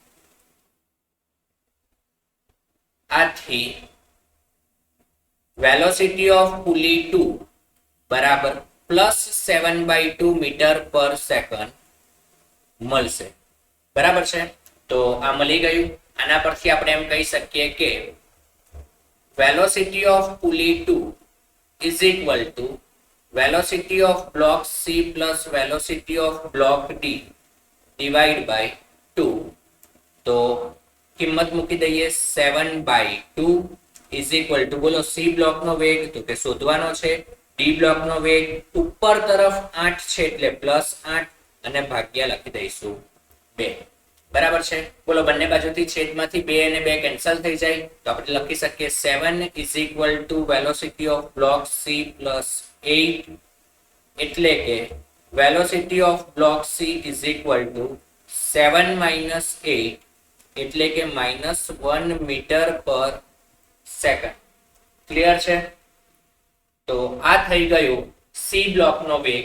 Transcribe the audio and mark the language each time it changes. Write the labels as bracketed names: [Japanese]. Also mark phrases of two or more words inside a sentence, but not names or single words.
[Gujarati] આથી [English] velocity of pulley 2 [Gujarati] બરાબર +7/2 [English] meter per second [Gujarati] મળશે. બરાબર છે? તો આ મળી ગયું. આના પરથી આપણે એમ કહી શકીએ કે [English] velocity of pulley 2 is equal to velocity of block C plus velocity of block D divide by 2. [Gujarati] તો કિંમત મૂકી દઈએ 7/2 [English] is equal to, [Gujarati] બોલો, C બ્લોક નો વેગ તો કે શોધવાનો છે. D બ્લોક નો વેગ ઉપર તરફ 8 છે એટલે +8 અને ભાગ્યા લખી દઈશું 2. બરાબર છે? બોલો, બંને બાજુથી છેદમાંથી 2 અને 2 કેન્સલ થઈ જાય તો આપણે લખી શકીએ [English] 7 is equal to velocity of block C plus 8 [Gujarati] એટલે કે [English] velocity of block C is equal to [Gujarati] 7 - 8 એટલે કે -1 [English] meter per second. [Gujarati] ક્લિયર છે? તો આ થઈ ગયું સી બ્લોકનો વેગ.